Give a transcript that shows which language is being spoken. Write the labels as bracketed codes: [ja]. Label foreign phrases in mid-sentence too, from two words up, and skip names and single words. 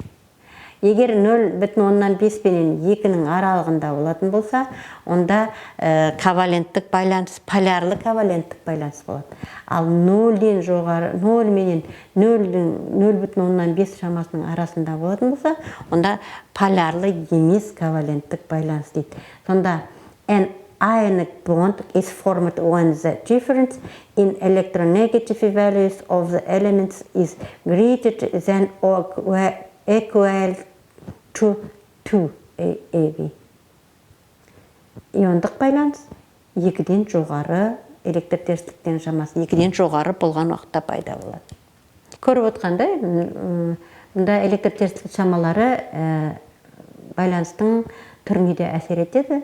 [kk] Егер 0,5 пенен 2-нің аралығында болатын болса, онда коваленттік байланыс, полярлы коваленттік байланыс болады. Ал 0-ден жоғары, 0 менен 0,5 шамасының арасында болатын болса, онда полярлы емес коваленттік байланыс дейді. [en] Сонда an ionic bond is formed when the difference in electronegativity values of the elements is greater than or equal to 2 eV. [kk] иондық байланыс 2-ден жоғары, электр терістіктен шамасы 2-ден жоғары болған уақытта пайда болады. Көріп отқандай, мұнда электр терістік шамалары байланыстың түріне де әсер етеді.